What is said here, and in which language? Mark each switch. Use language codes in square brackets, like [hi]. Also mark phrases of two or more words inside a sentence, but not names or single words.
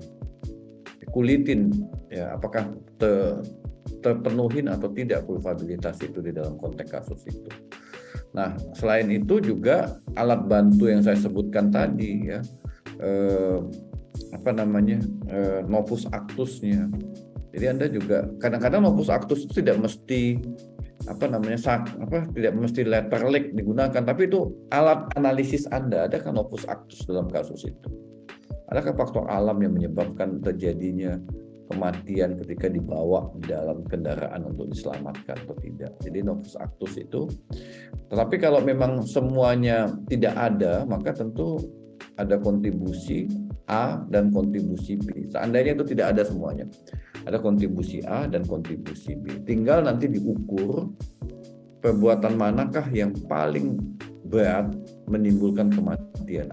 [id] Dikulitin, ya, apakah terpenuhin atau tidak kulpabilitas itu di dalam konteks kasus itu. Nah, selain itu juga alat bantu yang saya sebutkan tadi, ya, [la] novus actusnya. [id] Jadi Anda juga kadang-kadang [la] novus actus [id] itu tidak mesti tidak mesti letter lick digunakan, tapi itu alat analisis Anda. Adakah [la] novus actus [id] dalam kasus itu? Adakah faktor alam yang menyebabkan terjadinya kematian ketika dibawa di dalam kendaraan untuk diselamatkan atau tidak? Jadi [la] novus actus [id] itu. Tetapi kalau memang semuanya tidak ada, maka tentu ada kontribusi A dan kontribusi B. Seandainya itu tidak ada semuanya, ada kontribusi A dan kontribusi B. Tinggal nanti diukur perbuatan manakah yang paling berat menimbulkan kematian.